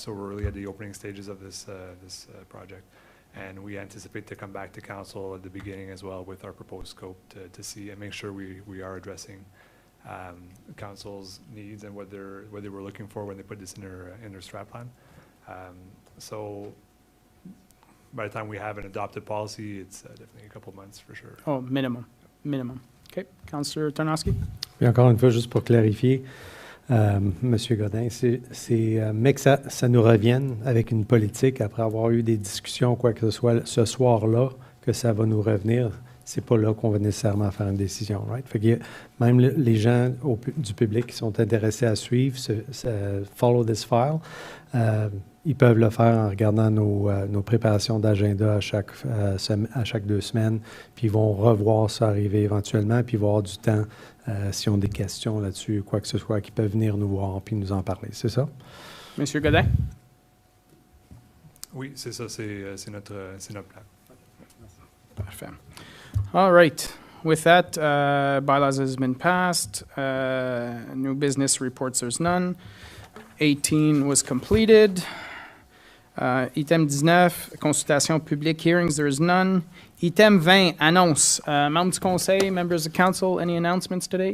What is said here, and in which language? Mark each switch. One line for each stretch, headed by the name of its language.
English: So we're really at the opening stages of this project. And we anticipate to come back to council at the beginning as well with our proposed scope to see and make sure we are addressing council's needs and what they were looking for when they put this in their strat plan. So by the time we have an adopted policy, it's definitely a couple of months for sure. Oh, minimum. Okay. Councillor Tarnowski?
French: Et encore une fois, juste pour clarifier, Monsieur Godin, mais que ça nous revienne avec une politique après avoir eu des discussions, quoi que ce soit ce soir-là, que ça va nous revenir. c'est pas là qu'on va nécessairement faire une décision,
English: right?
French: Fait que même les gens du public qui sont intéressés à suivre,
English: follow this file,
French: ils peuvent le faire en regardant nos préparations d'agenda à chaque 2 semaines, puis ils vont revoir ça arriver éventuellement, puis ils vont avoir du temps, s'ils ont des questions là-dessus, quoi que ce soit, qu'ils peuvent venir nous voir puis nous en parler. C'est ça? Monsieur Godin? Oui, c'est ça, c'est notre plan. Parfait.
English: All right. With that, bylaws has been passed. New business reports, there's none. 18 was completed. Item 19,
French: consultation publique,
English: hearings, there is none. Item 20, annonce. Members
French: du Conseil,
English: members of council, any announcements today?